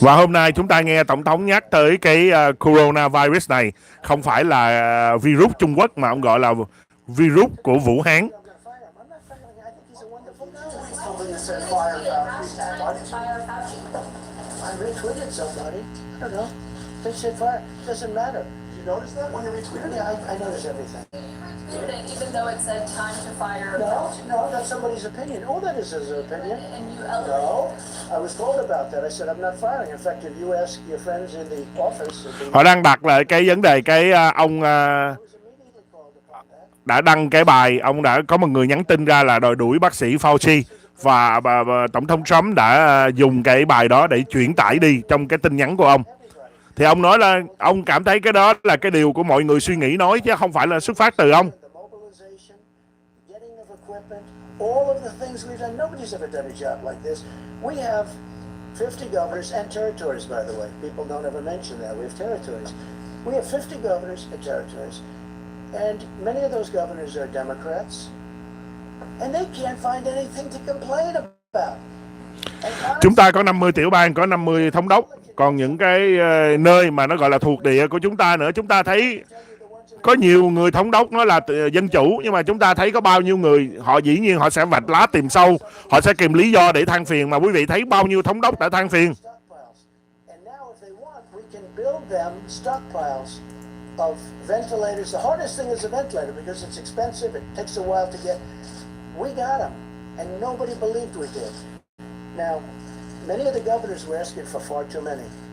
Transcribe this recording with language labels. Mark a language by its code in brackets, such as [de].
[vi] Và hôm nay chúng ta nghe Tổng thống nhắc tới cái coronavirus này không phải là virus Trung Quốc mà ông gọi là virus của Vũ Hán. [en] I'm not firing him. I'm not firing him. I think he's a wonderful guy. Somebody said fire Fauci. I retweeted somebody. I don't know. They said fire. Doesn't matter. You notice that when you retweeted? Yeah, I notice everything. Even though it said time to fire. No, that's somebody's opinion. All that is an opinion. And you No, I was told about that. I said I'm not firing. In fact, if you ask your friends in the office, [vi] Họ đang đặt lại cái vấn đề ông [en] I was immediately called upon that. [vi] đã đăng cái bài, ông đã có một người nhắn tin ra là đòi đuổi bác sĩ Fauci và Tổng thống Trump đã dùng cái bài đó để chuyển tải đi trong cái tin nhắn của ông. Thì ông nói là ông cảm thấy cái đó là cái điều của mọi người suy nghĩ nói chứ không phải là xuất phát từ ông. [en] The mobilization, getting of equipment, all of the things we've done. Nobody's ever done a job like this. We have 50 governors and territories, by the way. People don't ever mention that. We have territories. We have 50 governors and territories. And many of those governors are Democrats. And they can't find anything to complain about. [vi] Chúng ta có 50 tiểu bang, có 50 thống đốc. Còn những cái nơi mà nó gọi là thuộc địa của chúng ta nữa, chúng ta thấy có nhiều người thống đốc nó là dân chủ, nhưng mà chúng ta thấy có bao nhiêu người họ dĩ nhiên họ sẽ vạch lá tìm sâu, họ sẽ tìm lý do để than phiền, mà quý vị thấy bao nhiêu thống đốc đã than phiền. [en] And now if they want, we can build them stockpiles of ventilators. The hardest thing is a ventilator because it's expensive. It takes a while to get. We got them, and nobody believed we did. Now, many of the governors were asking for far too many.